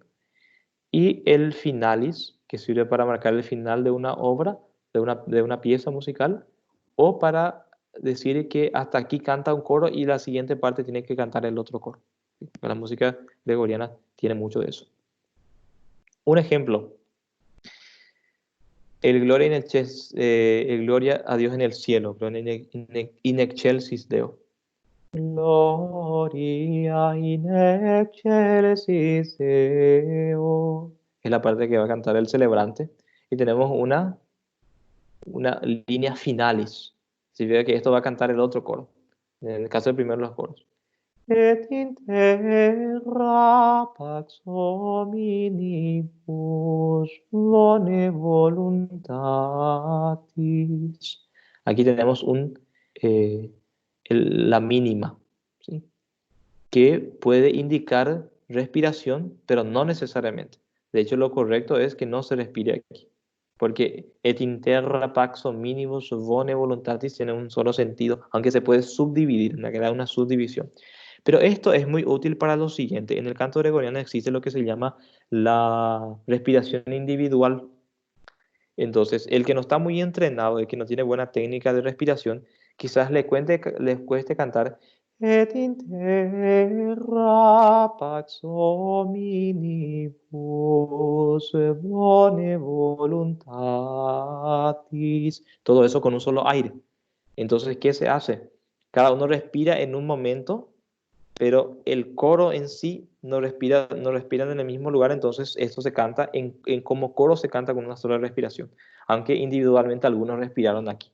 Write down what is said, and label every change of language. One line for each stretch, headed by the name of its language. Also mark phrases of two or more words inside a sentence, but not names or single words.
Spanish: Y el finalis, que sirve para marcar el final de una obra, de una pieza musical, o para decir que hasta aquí canta un coro y la siguiente parte tiene que cantar el otro coro. La música gregoriana tiene mucho de eso. Un ejemplo. El gloria a Dios en el cielo.
Latin: Gloria in excelsis Deo. Gloria in excelsis Deo.
Spanish: Es la parte que va a cantar el celebrante. Y tenemos una línea finalis. Significa que esto va a cantar el otro coro. En el caso del primero, los coros.
Latin: Et in terra pax hominibus bone voluntatis.
Spanish: Aquí tenemos la mínima, ¿sí? Que puede indicar respiración, pero no necesariamente. De hecho, lo correcto es que no se respire aquí, porque
Latin: et in terra pax hominibus bone voluntatis
Spanish: tiene un solo sentido, aunque se puede subdividir, queda una subdivisión. Pero esto es muy útil para lo siguiente. En el canto gregoriano existe lo que se llama la respiración individual. Entonces, el que no está muy entrenado, el que no tiene buena técnica de respiración, quizás le cueste cantar
Latin: Et in terra pax hominibus bone voluntatis.
Spanish: Todo eso con un solo aire. Entonces, ¿qué se hace? Cada uno respira en un momento, pero el coro en sí no respiran en el mismo lugar, entonces esto se canta, como coro se canta con una sola respiración, aunque individualmente algunos respiraron aquí.